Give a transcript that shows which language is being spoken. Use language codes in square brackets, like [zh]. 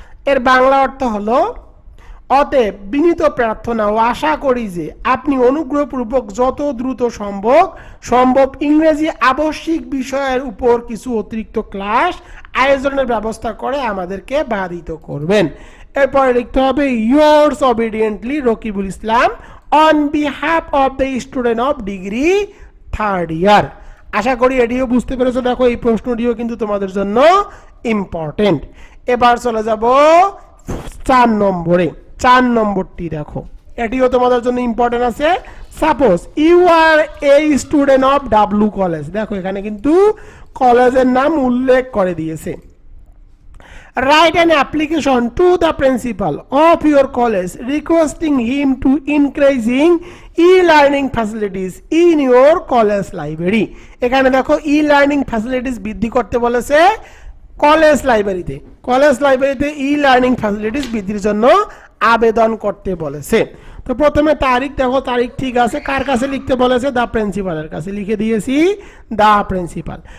[bn] এর বাংলা অর্থ হলো অতএব বিনীত প্রার্থনা ও আশা করি যে আপনি অনুগ্রহপূর্বক যত দ্রুত সম্ভব ইংরেজি আবশ্যিক বিষয়ের উপর কিছু অতিরিক্ত ক্লাস আয়োজনের ব্যবস্থা করে আমাদেরকে বাধিত করবেন। এরপরে লিখতে হবে [en] yours obediently Rakibul Islam on behalf of the student of degree 3rd year। [bn] আশা করি এটিও বুঝতে পেরেছো। দেখো এই প্রশ্নটিও কিন্তু তোমাদের জন্য ইম্পর্টেন্ট। এবার চলে যাব 4 নম্বরে। 4 নম্বরটি দেখো, এটিও তোমাদের জন্য ইম্পর্টেন্ট আছে। [en] suppose you are a student of W college, [bn] দেখো এখানে কিন্তু কলেজের নাম উল্লেখ করে দিয়েছে। [en] Write an application to the principal of your college requesting him to increasing e-learning facilities in your college library। [bn] এখানে দেখো e-learning facilities বৃদ্ধি করতে বলেছে কলেজ লাইব্রেরিতে, e-learning facilities বৃদ্ধির জন্য আবেদন করতে বলেছে। তো প্রথমে তারিখ দেখো, তারিখ ঠিক আছে, কার কাছে লিখতে বলেছে, দা প্রিন্সিপালের কাছে লিখে দিয়েছি দা প্রিন্সিপাল।